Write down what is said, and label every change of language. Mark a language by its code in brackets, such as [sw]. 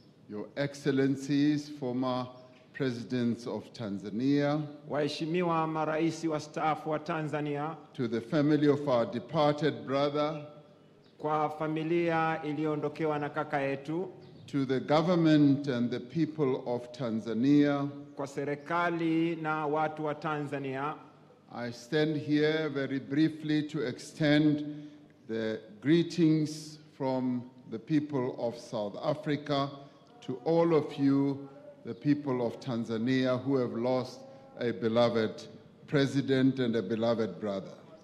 [en] Your Excellencies, former Presidents of Tanzania, [sw] Waheshimiwa maraisi wastaafu wa Tanzania, [en] to the family of our departed brother, [sw] kwa familia iliyoondokewa na kaka yetu, [en] to the government and the people of Tanzania, [sw] kwa serikali na watu wa Tanzania. [en] I stand here very briefly to extend the greetings from the people of South Africa to all of you, the people of Tanzania who have lost a beloved president and a beloved brother.